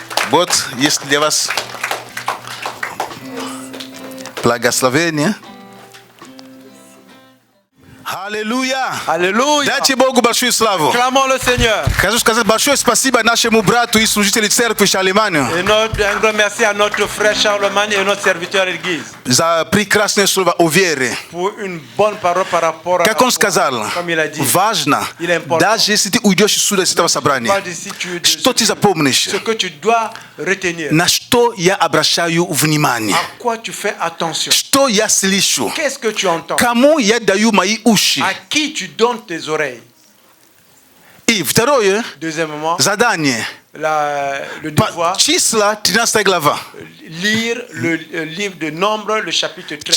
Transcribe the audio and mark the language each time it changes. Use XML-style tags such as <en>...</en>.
<ru>Вот есть для вас благословение. Аллилуйя.</ru> <fr>Alléluia.</fr> <ru>Дайте Богу большую славу.</ru> <fr>Clamons le Seigneur.</fr> <ru>Хочу сказать большое спасибо нашему брату и служителю церкви Шарлеманю</ru> <fr>Et un grand merci à notre frère Charlemagne et notre serviteur à l'église</fr> <ru>за прекрасное слово о вере.</ru> <fr>pour une bonne parole par rapport à</fr> <ru>Как он сказал,</ru> <fr>comme il a dit.</fr> <ru>важно,</ru> <fr>Il est important.</fr> <ru>даже если ты уйдешь сюда из этого собрания,</ru> <fr>Pas d'ici, tu-</fr> <ru>что ты запомнишь,</ru> <fr>Ce que tu dois retenir.</fr> <ru>на что я обращаю внимание,</ru> <fr>À quoi tu fais attention?</fr> <ru>что я слышу,</ru> <fr>Qu'est-ce que tu entends?</fr> <ru>кому я даю мои уши.</ru> <fr>À qui tu donnes tes oreilles?</fr> <ru>И второе,</ru> <fr>Deuxièmement,</fr> <ru>задание.</ru> <fr>le devoir,</fr> <ru>Числа 13 глава.</ru> <fr>lire le livre de Nombre, le chapitre 13.</fr>